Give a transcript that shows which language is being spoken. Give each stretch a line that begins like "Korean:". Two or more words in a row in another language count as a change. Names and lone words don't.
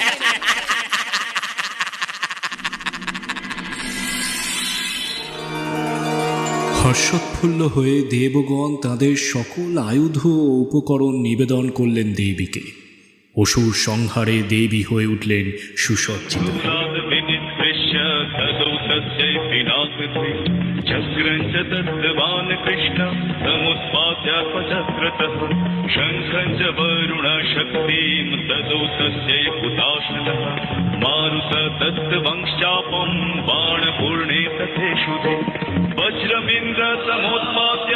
Bangla: হর্ষোৎফুল্ল হয়ে দেবগণ তাদের সকল আয়ুধ ও উপকরণ নিবেদন করলেন দেবীকে। অসুর সংহারে দেবী হয়ে উঠলেন সুসজ্জিত।
Sanskrit: चक्रञ्च दत्तवान् कृष्णं समुत्पाद्यापचक्रतः शङ्खञ्च वरुणशक्तिं ददौ तस्यै हुताशनः मारुत दत्तवंश्चापं बाणपूर्णे तथेषुधे वज्रमिन्द्र समोत्पाद्य